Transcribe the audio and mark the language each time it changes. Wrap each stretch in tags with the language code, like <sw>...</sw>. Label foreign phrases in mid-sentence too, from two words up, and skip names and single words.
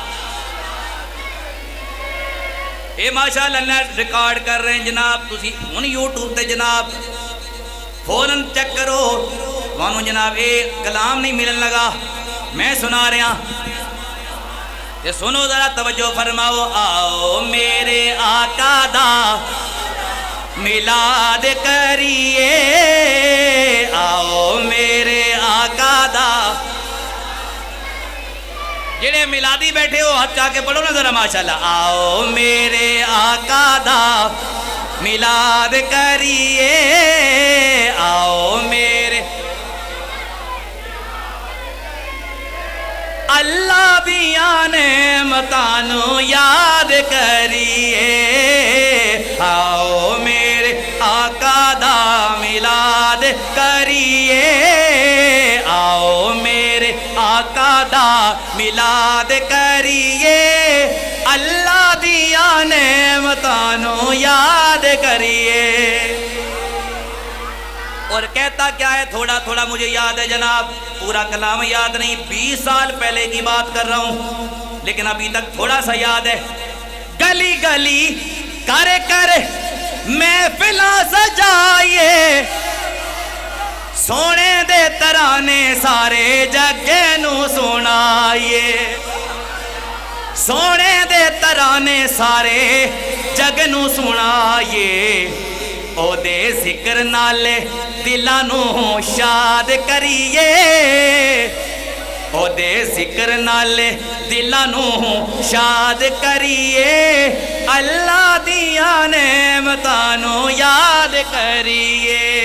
<pa>اے ماشاءاللہ نیٹ ریکارڈ کر رہے ہیں جناب، تسی ہن یوٹیوب تے جناب فوراً چیک کرو، وانو جناب اے کلام نہیں ملن لگا،</pa> <ur>میں سنا رہا ہوں، یہ سنو ذرا توجہ فرماؤ،</ur> <pa>آؤ میرے آقا دا میلاد کریے، آؤ میرے آقا دا۔ جڑے میلادی بیٹھے ہو ہاتھ چاہ کے پڑھو نا ذرا ماشاءاللہ، آؤ میرے آقا دا میلاد کریے، آؤ میرے۔ اللہ دیاں نعمتاں نوں یاد کریے، آؤ میرے آقا دا میلاد کریے، آؤ میرے آقا دا میلاد کریے، اللہ دیاں نعمتاں نوں یاد کریے.</pa> <ur>اور کہتا کیا ہے، تھوڑا تھوڑا مجھے یاد ہے جناب، پورا کلام یاد نہیں، 20 سال پہلے کی بات کر رہا ہوں، لیکن ابھی تک تھوڑا سا یاد ہے.</ur> <pa>گلی گلی کر کر محفلاں سجائیے، سوہنے دے ترانے سارے جگے نوں سنائیے, سوہنے دے ترانے سارے جگ نوں سنائیے، اوہدے ذکر نالے دلاں نوں شاد کریے، اوہدے ذکر نالے دلاں نوں شاد کریے، اللہ دیاں نعمتاں نوں یاد کریے.</pa>